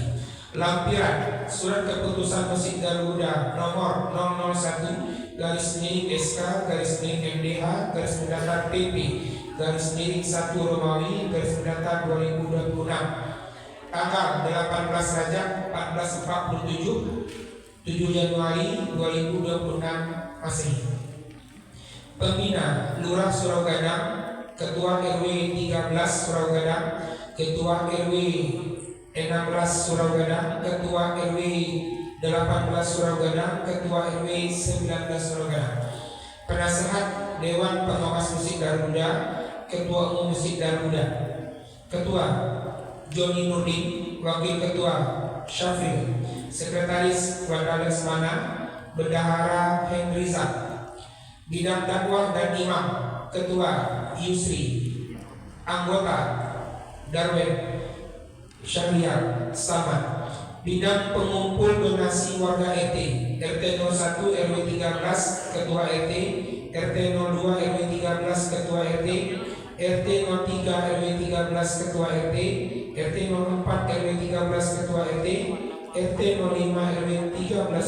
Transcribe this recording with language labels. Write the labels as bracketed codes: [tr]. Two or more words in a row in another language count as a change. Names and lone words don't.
[id] Lampiran Surat Keputusan Masjid Darul Huda nomor 001/MDH/PP/1 Romawi /2026 tanggal 18 Rajab 1447 7 Januari 2026 Masehi. Pembina Lurah Surau Gadang, Ketua RW 13 Surau Gadang, Ketua RW 16 Surau Gadang, Ketua RW 18 Surau Gadang, Ketua RW 19 Surau Gadang. Penasehat Dewan Pengawas Masjid Darul Huda, Ketua Umum Masjid Darul Huda. Ketua Joni Nurdin, Wakil Ketua Syafri, Sekretaris Wanda Lesmana, Bendahara Hendrizat. Bidang dakwah dan imam, Ketua Yusri. Anggota Darwen Syahriar Samad. Bidang pengumpul donasi warga RT 01 RW 13 Ketua RT, RT 02 RW 13 Ketua RT, RT 03 RW 13 Ketua RT, RT 04 RW 13 Ketua RT, RT 05 RW 13